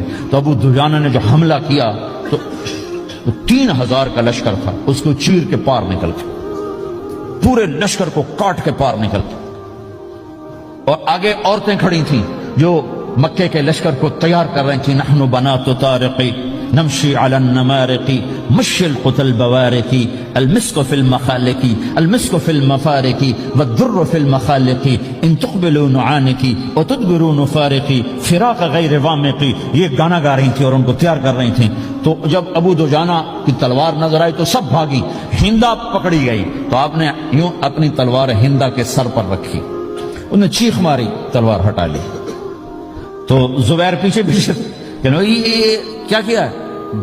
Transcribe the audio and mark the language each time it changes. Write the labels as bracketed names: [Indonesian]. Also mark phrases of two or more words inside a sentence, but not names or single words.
[Urdu] تو ابو دجانہ نے جو حملہ کیا تو 3000 کا لشکر تھا، اس کو چیر کے پار نکل کے، پورے لشکر کو کاٹ کے پار نکل کے. اور آگے عورتیں کھڑی تھیں جو مکے کے لشکر کو تیار کر رہی تھیں. [Arabic] نحن بنات طارقی نمشی علی النمارقی مشی القتل بوارقی المسک فی المخالقی المسک فی المفارقی والدر فی المخالقی ان تقبلوا نعانقی وتدبروا نفارقی فراق غیر وامقی. [Urdu] یہ گانا گا رہی تھی اور ان کو تیار کر رہی تھیں. تو جب ابو دجانہ کی تلوار نظر آئی تو سب بھاگی، ہندا پکڑی گئی. تو آپ نے یوں اپنی تلوار ہندا کے سر پر رکھی، انہوں نے چیخ ماری، تلوار ہٹا لی. تو زبیر پیچھے پیچھے کہ یہ کیا کیا ہے؟